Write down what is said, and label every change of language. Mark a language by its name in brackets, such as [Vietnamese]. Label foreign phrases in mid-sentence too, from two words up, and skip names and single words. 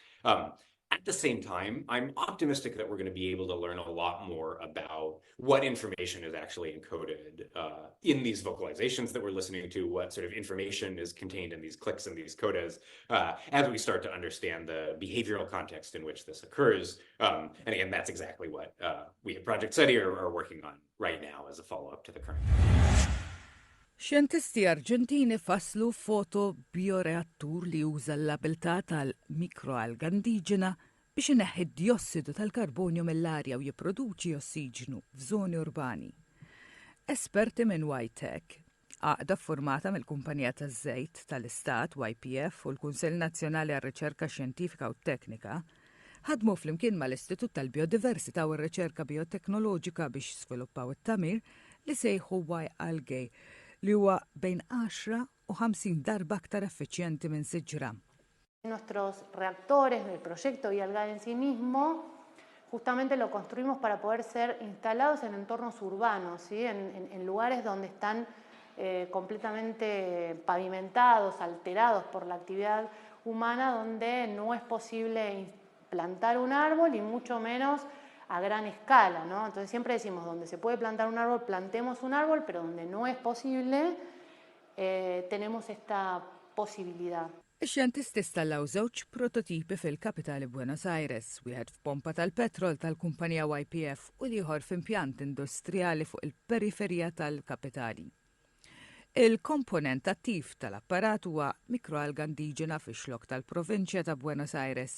[English] At the same time, I'm optimistic that we're going to be able to learn a lot more about what information is actually encoded in these vocalizations that we're listening to, what sort of information is contained in these clicks and these codas, as we start to understand the behavioral context in which this occurs. And again, that's exactly what we at Project SETI are working on right now as a follow-up to the current. [Maltese] Xjentisti Arġentini faslu foto bioreattur li juża l-abilità tal-mikroalga indiġena biex ineħħi d-diossidu tal-karbonju mill-arja u jipproduċi ossiġnu f'żoni urbani. Esperti minn YTech, għaqda formata mill-Kumpanija taż-Żejt tal-Istat YPF u l-Kunsell Nazzjonali għar-Riċerka Xjentifika u Teknika, ħadmu flimkien mal-Istitut tal-Biodiversità u r-Riċerka Bioteknoloġika biex sviluppaw it-tamir li sejħu Y-algae li huwa bejn 10 u 50 darba aktar effiċjenti minn siġra. [Spanish] Nuestros reactores del proyecto y-algae en sí mismo justamente lo construimos para poder ser instalados en entornos urbanos, ¿sí? En lugares donde están completamente pavimentados, alterados por la actividad humana, donde no es posible plantar un árbol y mucho menos a gran escala, ¿no? Entonces siempre decimos, donde se puede plantar un árbol, plantemos un árbol, pero donde no es posible, tenemos esta posibilidad. [Maltese] Ix-xjentisti installaw żewġ prototipi fil-kapitali Buenos Aires, wieħed f'pompa tal-petrol tal-kumpanija YPF u ieħor f'impjant industrijali fuq il-periferija tal-kapitali. Il-komponent attiv tal-apparat huwa mikroalga indiġena fix-xlok tal-provinċja ta' Buenos Aires.